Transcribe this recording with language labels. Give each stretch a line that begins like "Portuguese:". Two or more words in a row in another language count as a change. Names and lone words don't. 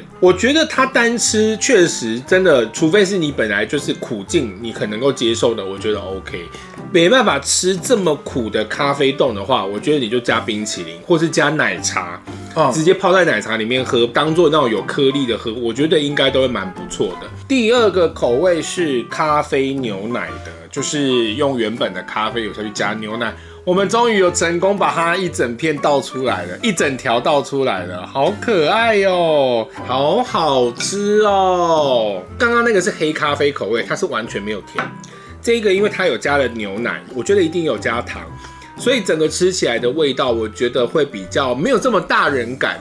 Chinese: 我覺得它單吃確實真的，除非是你本來就是苦勁，你可能夠接受的，我覺得 OK。沒辦法吃這麼苦的咖啡凍的話，我覺得你就加冰淇淋，或是加奶茶，直接泡在奶茶裡面喝，當做那種有顆粒的喝，我覺得應該都會蠻不錯的。第二個口味是咖啡牛奶的，就是用原本的咖啡有下去加牛奶。我們終於有成功把它一整片倒出來了，一整條倒出來了，好可愛喲，好好吃哦。剛剛那個是黑咖啡口味，它是完全沒有甜。這個因為它有加了牛奶，我覺得一定有加糖，所以整個吃起來的味道，我覺得會比較沒有這麼大人感。